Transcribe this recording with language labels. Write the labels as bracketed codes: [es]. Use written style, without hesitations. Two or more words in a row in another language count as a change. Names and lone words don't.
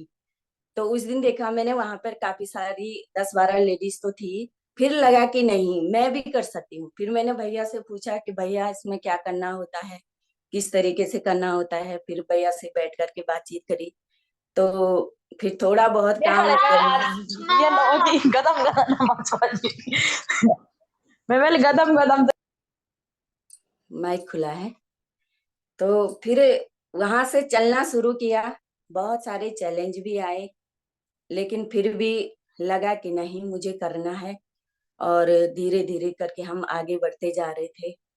[hi] तो उस दिन देखा मैंने वहां पर काफी सारी 10-12 लेडीज तो थी। फिर लगा कि नहीं, मैं भी कर सकती हूँ। फिर मैंने भैया से पूछा कि भैया इसमें क्या करना होता है, किस तरीके से करना होता है। फिर भैया से बैठ करके बातचीत करी, तो फिर थोड़ा बहुत काम Yan okay, gadam-gadam naman sorry. Memel gadam-gadam माइक खुला है। तो फिर वहां से चलना शुरू किया। बहुत सारे चैलेंज भी आए, लेकिन फिर भी लगा कि नहीं, मुझे करना है। और धीरे धीरे करके हम आगे बढ़ते जा रहे थे।